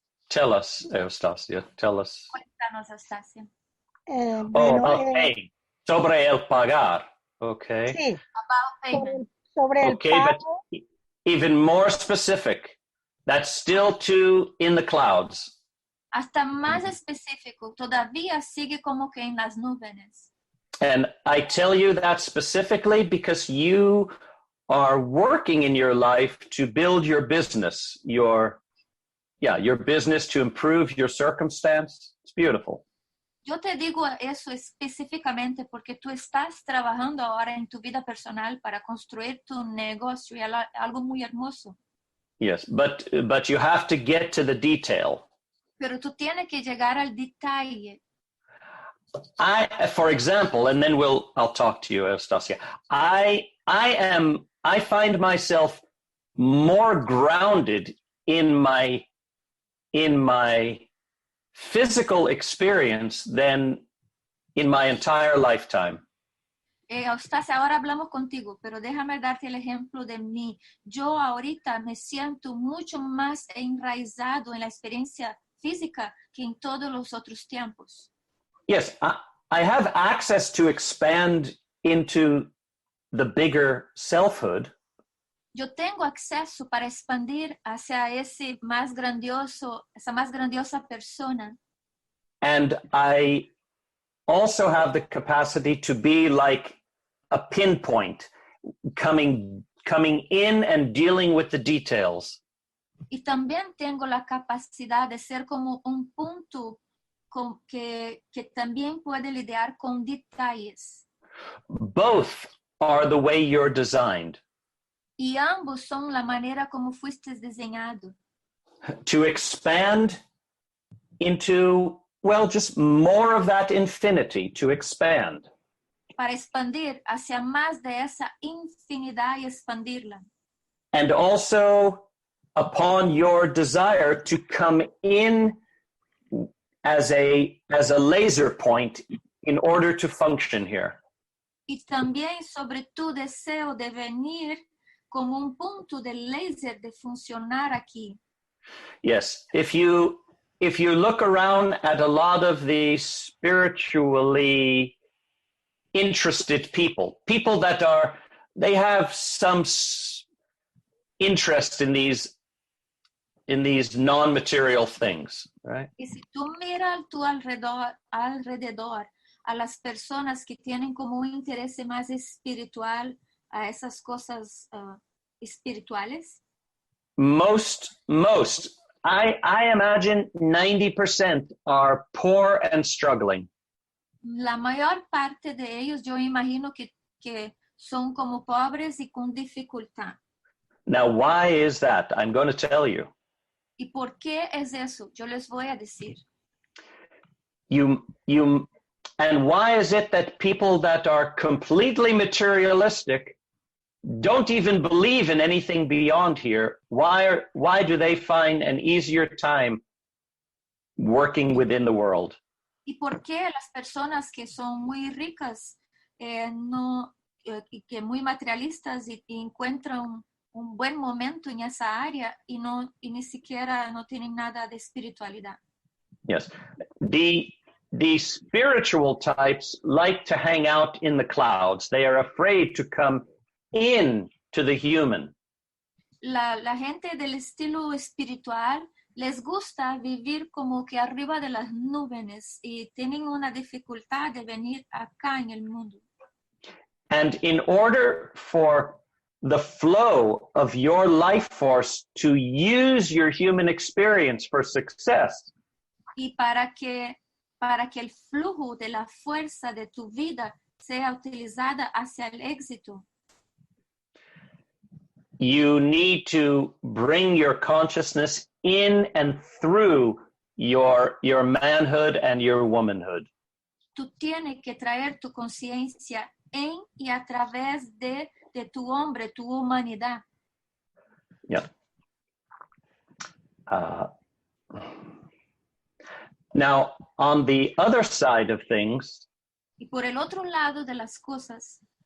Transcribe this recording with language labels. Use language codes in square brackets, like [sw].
[en] Tell us, Eustacia. Tell us. [es] Cuéntanos, Eustacia. [en] Paying. [es] Sobre el pagar. Okay. Sí, [en] About payment. [es] sobre el [en] Okay, but [es] pago. [en] even more specific. That's still too in the clouds. [es] Hasta más específico, todavía sigue como que en las nubes. [en] And I tell you that specifically because you are working in your life to build your business, your business to improve your circumstance. It's beautiful. [es] Yo te digo eso específicamente porque tú estás trabajando ahora en tu vida personal para construir tu negocio y algo muy hermoso. [en] Yes, but you have to get to the detail. [es] Pero tú tienes que llegar al detalle. [en] For example, and then I'll talk to you, Eustacia. I find myself more grounded in my physical experience than in my entire lifetime. [es] Eustacia, ahora hablamos contigo, pero déjame darte el ejemplo de mí. Yo ahorita me siento mucho más enraizado en la experiencia física que en todos los otros tiempos. [en] Yes, I have access to expand into the bigger selfhood. [es] Yo tengo acceso para expandir hacia esa más grandiosa persona. [en] And I also have the capacity to be like a pinpoint, coming in and dealing with the details. [es] Y también tengo la capacidad de ser como un punto que también puede lidiar con detalles. [en] Both are the way you're designed. [es] Y ambos son la manera como fuiste diseñado. [en] To expand into, well, just more of that infinity, to expand. [es] Para expandir hacia más de esa infinidad y expandirla. [en] And also upon your desire to come in as a laser point in order to function here. [es] Y también sobre tu deseo de venir como un punto de láser de funcionar aquí. [en] Yes, if you look around at a lot of the spiritually interested people that they have some interest in these non-material things, right? [es] Y si tú miras a tu alrededor a las personas que tienen como un interés más espiritual a esas cosas espirituales. [en] Most, I imagine 90% are poor and struggling. [es] La mayor parte de ellos yo imagino que son como pobres y con dificultad. [en] Now, why is that? I'm going to tell you. [es] ¿Y por qué es eso? Yo les voy a decir. [en] And why is it that people that are completely materialistic don't even believe in anything beyond here? Why do they find an easier time working within the world? [es] ¿Y por qué las personas que son muy ricas y que muy materialistas y encuentran un buen momento en esa área y ni siquiera no tienen nada de espiritualidad? [en] Yes. The spiritual types like to hang out in the clouds. They are afraid to come in to the human. [es] La gente del estilo espiritual les gusta vivir como que arriba de las nubes y tienen una dificultad de venir acá en el mundo. [en] And in order for the flow of your life force to use your human experience for success, [es] y para que el flujo de la fuerza de tu vida sea utilizada hacia el éxito. [en] You need to bring your consciousness in and through your manhood and your womanhood. [es] Tú tienes que traer tu conciencia en y a través de tu hombre, tu humanidad. [en] Yeah. Now, on the other side of things, [es] Y por el otro lado de las cosas,